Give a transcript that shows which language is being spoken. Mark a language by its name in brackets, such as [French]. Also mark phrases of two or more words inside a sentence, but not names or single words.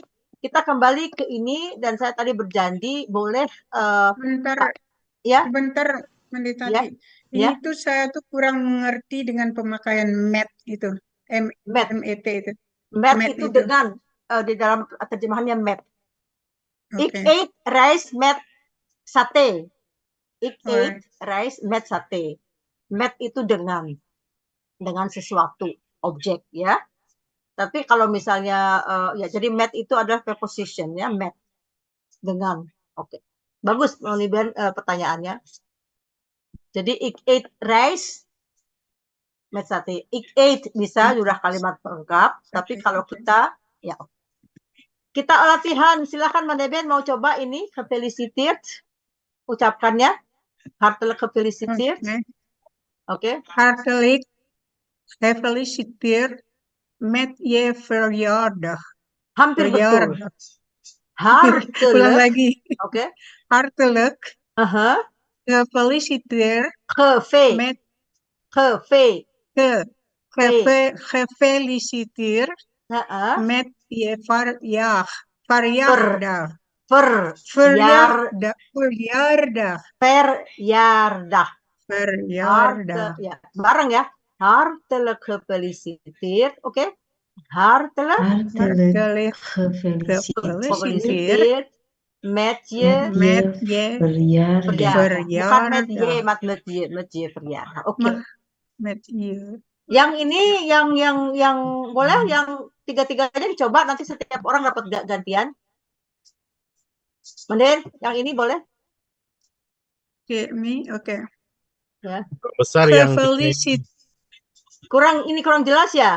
[Indonesian] Kita kembali ke ini dan saya tadi berjanji boleh Bentar, ya. bentar, Mendetati. Ya. Ini tuh saya tuh kurang mengerti dengan pemakaian MET itu, MET. MET itu. MET itu dengan di dalam terjemahannya MET. [Dutch] Ik [Indonesian] Oke. [Dutch] eet rijst met sate. Ik eet rijst met sate. [Indonesian] Met itu dengan sesuatu, objek ya. Tapi kalau misalnya ya jadi met itu adalah preposition ya, met dengan. Oke. Bagus Moniben pertanyaannya. Jadi [Dutch] ik eet rijst met sate. Ik eet [Indonesian] bisa sudah kalimat pelengkap, tapi kalau kita ya kita latihan, silakan Moniben mau coba ini gefeliciteerd ucapkannya. [Dutch] Hartelijk gefeliciteerd. [Indonesian] Oke. [Dutch] Hartelijk gefeliciteerd met je verjaardag. [Indonesian] Hampir betul. Hartelijk. Ulang lagi. Oke. [Dutch] Hartelijk gefeliciteerd met gefeliciteerd met je verjaardag. [Indonesian] Verjaardag. Ya, bareng ya. [Dutch] Hartelijk gefeliciteerd. [Indonesian] Oke. [Dutch] Hartelijk gefeliciteerd met je verjaardag. [Indonesian] Bukan [Dutch] met je, met je verjaardag. [Indonesian] Oke. [Dutch] Met je. [Indonesian] Yang ini yang boleh yang tiga-tiga aja dicoba, nanti setiap orang dapat gantian. Mending yang ini boleh? Oke. Ya. Besar yang kurang jelas ya?